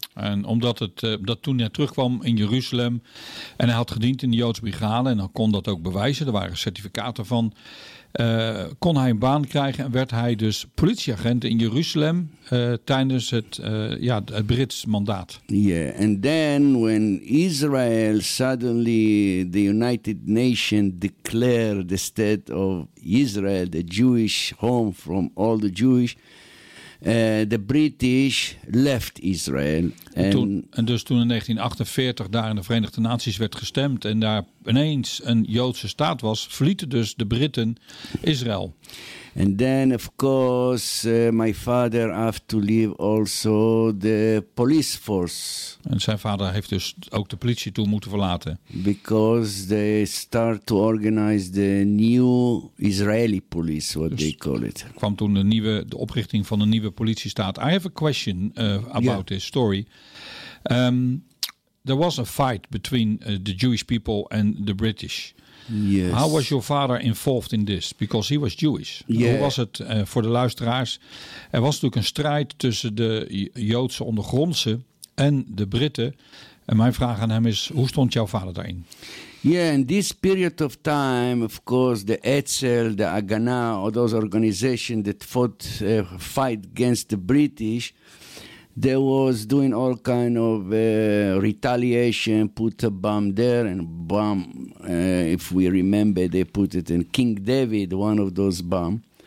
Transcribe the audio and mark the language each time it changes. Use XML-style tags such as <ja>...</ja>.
<nl>En omdat het dat toen hij terugkwam in Jeruzalem en hij had gediend in de Joodse brigade en dan kon dat ook bewijzen, er waren certificaten van, kon hij een baan krijgen en werd hij dus politieagent in Jeruzalem tijdens het Brits mandaat.</nl> <en>Yeah, and then when Israel suddenly the United Nations declared the state of Israel, the Jewish home from all the Jewish. The British left Israel.</en> <nl>Toen in 1948 daar in de Verenigde Naties werd gestemd en daar ineens een Joodse staat was, verlieten dus de Britten Israël.</nl> <en>And then of course my father have to leave also the police force.</en> <nl>En zijn vader heeft dus ook de politie toe moeten verlaten.</nl> <en>Because they start to organize the new Israeli police, what dus they call it.</en> <nl>Kwam toen de oprichting van een nieuwe politiestaat.</nl> <en>I have a question about this story. There was a fight between the Jewish people and the British. Yes. How was your father involved in this? Because he was Jewish. Yeah.</en> <nl>Hoe was het voor de luisteraars? Er was natuurlijk een strijd tussen de Joodse ondergrondse en de Britten. En mijn vraag aan hem is, hoe stond jouw vader daarin?</nl> <en>Yeah, in this period of time, of course, the Etzel, the Haganah, all those organizations that fought fight against the British, they was doing all kind of retaliation, put a bomb there and bomb, if we remember, they put it in King David, one of those bombs.</en>